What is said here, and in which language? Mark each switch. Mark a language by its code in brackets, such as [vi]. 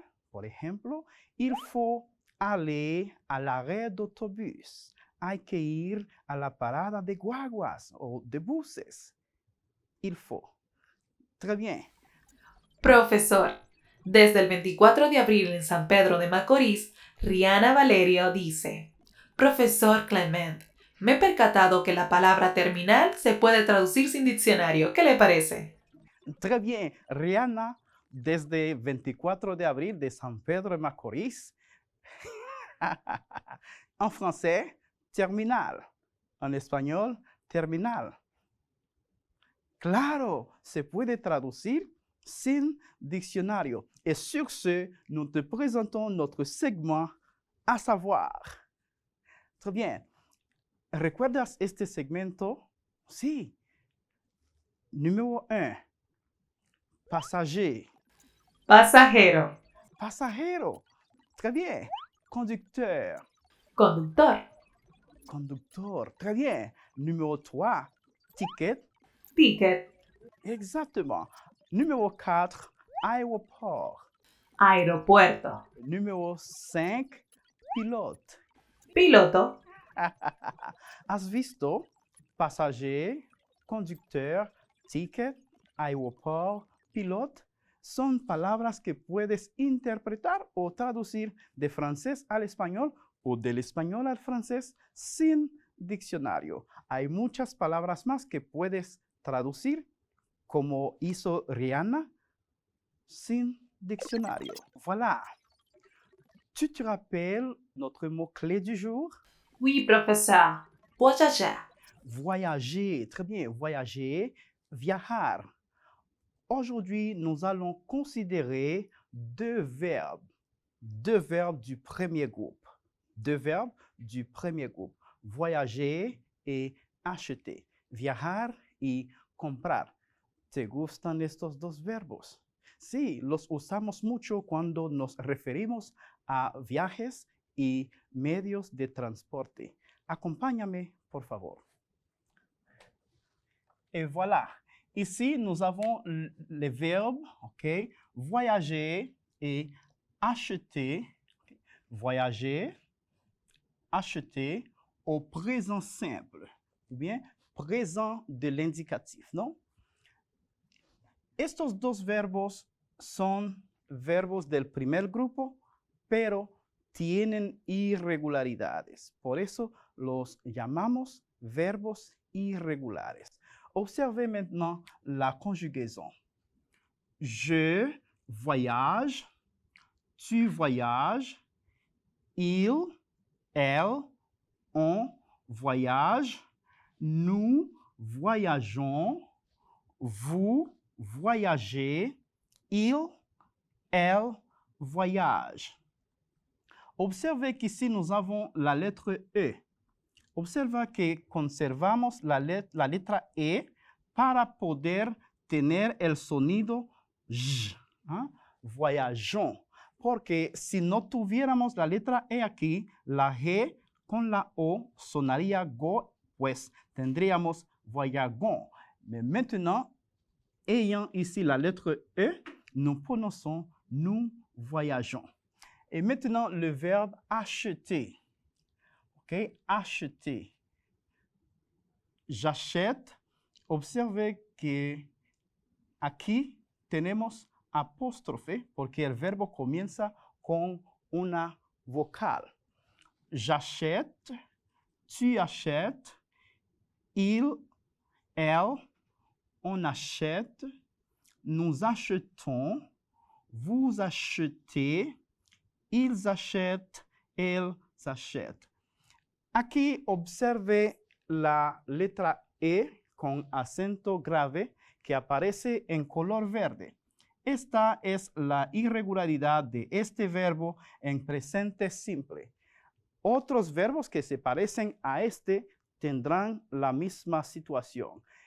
[es] Por ejemplo, [fr] il faut aller à l'arrêt d'autobus. [es] Hay que ir a la parada de guaguas o de buses. [fr] Il faut. Très bien. [es] Profesor, desde el 24 de abril en San Pedro de Macorís, Rihanna Valerio dice: Profesor Clement, me he percatado que la palabra terminal se puede traducir sin diccionario. ¿Qué le parece? [fr] Très bien. [es] Rihanna, desde 24 de abril de San Pedro de Macorís. [fr] En français, terminal. [es] En español, terminal. Claro, se puede traducir sin diccionario. [fr] Et sur ce, nous te présentons notre segment à savoir. Très bien. [es] ¿Recuerdas este segmento? Sí. Número 1. [fr] Passager. [es] Pasajero. [fr] Pasajero. Très bien. Conducteur. [es] Conductor. [fr] Conducteur. Très bien. Numéro 3. Ticket. [es] Ticket. [fr] Exactement. Numéro 4. Aéroport. [es] Aeropuerto. [fr] Numéro 5. Pilote. [es] Piloto. ¿Has visto? [fr] Passager, conducteur, ticket, aéroport, pilote. [es] Son palabras que puedes interpretar o traducir de francés al español o del español al francés sin diccionario. Hay muchas palabras más que puedes traducir, como hizo Rihanna, sin diccionario. [fr] Voilà. Tu te rappelles notre mot-clé du jour? Oui, [es] profesor. [fr] Voyager. Voyager, très bien. Voyager, viajar. Aujourd'hui, nous allons considérer 2 verbes. 2 verbes du premier groupe. 2 verbes du premier groupe. Voyager et acheter. [es] Viajar y comprar. ¿Te gustan estos 2 verbos? Sí, los usamos mucho cuando nos referimos a viajes y medios de transporte. Acompáñame, por favor. [fr] Et voilà. Ici, nous avons les verbes, ok? Voyager et acheter. Voyager, acheter au présent simple, ou bien présent de l'indicatif, non? [es] Estos 2 verbos son verbos del primer grupo, pero tienen irregularidades. Por eso los llamamos verbos irregulares. [fr] Observez maintenant la conjugaison. Je voyage, tu voyages, il, elle, on voyage, nous voyageons, vous voyagez, il, elle voyage. Observez qu'ici nous avons la lettre E. [es] Observa que conservamos la letra E para poder tener el sonido J. ¿Ah? Voyageons. Porque si no tuviéramos la letra E aquí, la G con la O sonaría go, pues tendríamos voyagons. [fr] Mais maintenant, ayant ici la lettre E, nous prononçons nous voyageons. Et maintenant, le verbe acheter. OK? Acheter. J'achète. [es] Observe que aquí tenemos apóstrofe porque el verbo comienza con una vocal. [fr] J'achète, tu achètes, il, elle, on achète, nous achetons, vous achetez, ils achètent, elles achètent. [es] Aquí observe la letra E con acento grave que aparece en color verde. Esta es la irregularidad de este verbo en presente simple. Otros verbos que se parecen a este tendrán la misma situación.